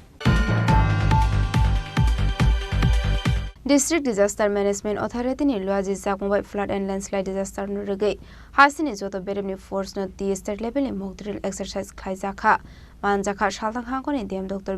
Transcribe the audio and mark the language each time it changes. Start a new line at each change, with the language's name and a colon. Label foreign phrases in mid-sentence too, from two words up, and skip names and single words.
English: District Disaster Management Authority
Kok Borok: ni luaji jakmbai
English: flood and landslide disaster
Kok Borok: no regai hasini joto beremni force no
English: the state level
Kok Borok: ni
English: mock drill exercise
Kok Borok: khaijaka manjaka shaltang hangoni DM Dr.